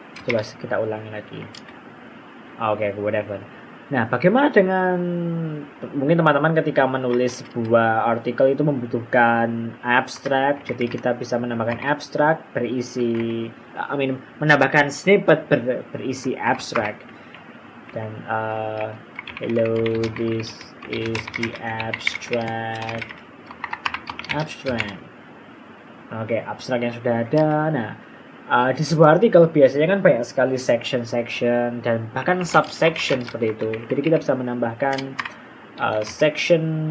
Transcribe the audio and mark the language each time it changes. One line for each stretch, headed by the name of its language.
Indonesian: Coba kita ulangi lagi. Oke, whatever. Nah, bagaimana dengan mungkin teman-teman ketika menulis sebuah artikel itu membutuhkan abstract, jadi kita bisa menambahkan abstract berisi, menambahkan snippet berisi abstract.
English: Dan hello, this is the abstract.
Indonesian: Oke, abstrak yang sudah ada. Nah, di sebuah artikel biasanya kan banyak sekali section dan bahkan subsection seperti itu. Jadi kita bisa menambahkan section.